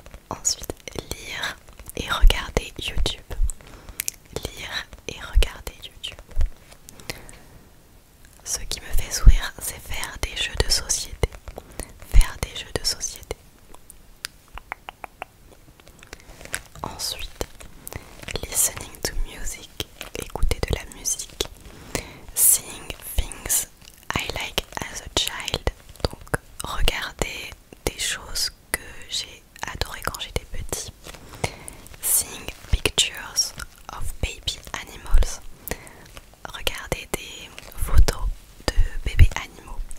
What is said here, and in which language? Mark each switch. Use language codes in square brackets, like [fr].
[fr] Ensuite, lire et regarder YouTube. Lire et regarder YouTube. Ce qui me fait sourire, c'est faire des jeux de société. Faire des jeux de société. [en] Ensuite, listening to music. [fr] Écouter de la musique. [en] Seeing things I like as a child. [fr] Donc, regarder des choses que j'ai adorées quand j'étais petit. [en] Seeing pictures of baby animals. [fr] Regarder des photos de bébés animaux.